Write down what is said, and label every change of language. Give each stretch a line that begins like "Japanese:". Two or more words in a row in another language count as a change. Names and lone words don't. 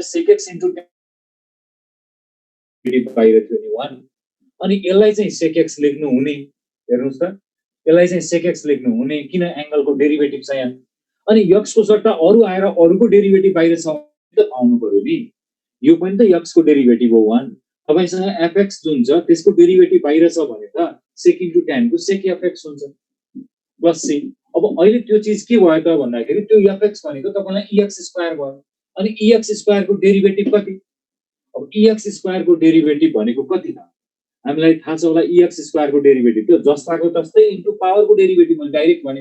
English: sec x * tan
Nepali: डेरिभेटिभ बाहिर थियो नि 1 अनि यसलाई चाहिँ sec x लेख्नु हुने हेर्नुस् त यसलाई चाहिँ sec x लेख्नु हुने किन एंगलको डेरिभेटिभ छ यहाँ अनि x को सट्टा अरु आएर अरुको डेरिभेटिभ बाहिर छ त आउनु पर्यो नि यो पनि त x को डेरिभेटिभ हो 1 तपाईसँग fx जुन छ त्यसको डेरिभेटिभ बाहिर छ भने त sec * tan को
English: sec fx
Nepali: हुन्छ प्लस c अब अहिले त्यो चीज के भयो त भन्दाखेरि त्यो fx भनेको तपाईलाई
English: ex square
Nepali: भयो अनि EX स्क्वायरको डेरिभेटिभ कति? अब EX स्क्वायरको डेरिभेटिभ भनेको कति त? हामीलाई थाहा छ होला EX स्क्वायरको डेरिभेटिभ त जस्ताको तस्तै इन्टु पावरको डेरिभेटिभ मैले डाइरेक्ट भने।